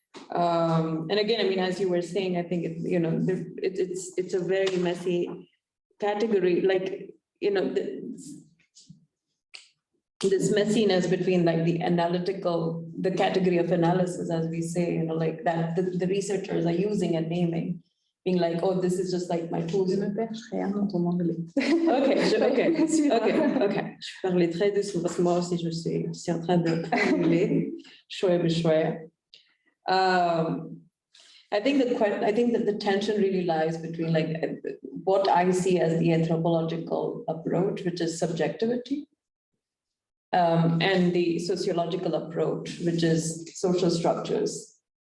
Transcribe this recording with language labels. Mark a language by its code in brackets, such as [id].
[en] And again, I mean, as you were saying, I think it's a very messy category, like, this messiness between like the category of analysis, as we say, like that the researchers are using and naming, being like, oh, this is just like my tools. [fr] me percherai dans ton anglais. Ok. Je parlais très doucement parce que moi aussi je suis en train de formuler. Chouette. [en] I think that the tension really lies between like what I see as the anthropological approach, which is subjectivity, and the sociological approach, which is social structures.